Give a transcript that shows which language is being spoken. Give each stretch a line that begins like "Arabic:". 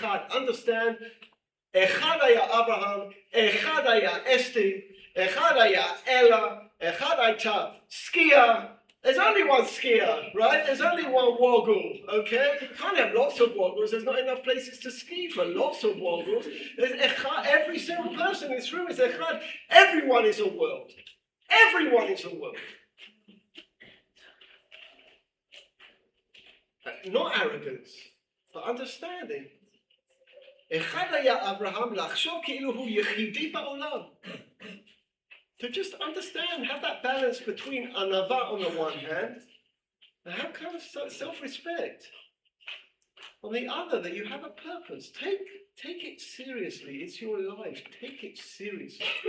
English: Understand,
Hebrew: אחד היה אברהם, אחד היה אסתי, אחד היה אלה, אחד הייתה סקייה.
English: There's only one skier, right? There's only one woggle, okay? You can't have lots of woggles. There's not enough places to ski for lots of woggles. There's echad. Every single person in this room is echad. Everyone is a world. Everyone is a world. Not arrogance, but understanding.
Hebrew: Echad היה אברהם לחשוב כאילו הוא יחידי בעולם.
English: To just understand, have that balance between anava on the one hand, and have kind of self-respect on the other, that you have a purpose. Take it seriously. It's your life. Take it seriously.